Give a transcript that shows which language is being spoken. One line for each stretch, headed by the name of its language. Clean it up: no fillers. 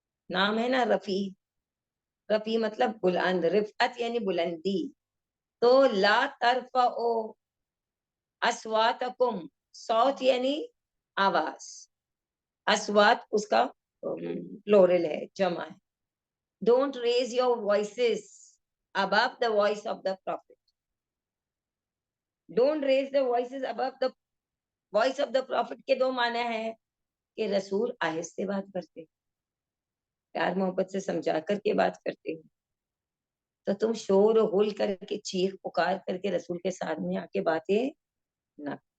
Urdu: نام ہے نا رفیع، رفیع مطلب بلند، رفعت یعنی بلندی. تو لا ترفعو اصواتکم، صوت یعنی آواز، اصوات اس کا پلورل ہے، جمع ہے.
English: Don't raise your voices above the voice of the prophet. Don't raise the voices above the voice of the prophet
Urdu: کے 2 معنی ہیں کہ رسول آہستہ بات کرتے، پیار محبت سے سمجھا کر کے بات کرتے ہیں. تو تم شور و غل کر کے، چیخ پکار کر کے رسول کے سامنے آ کے باتیں نہ.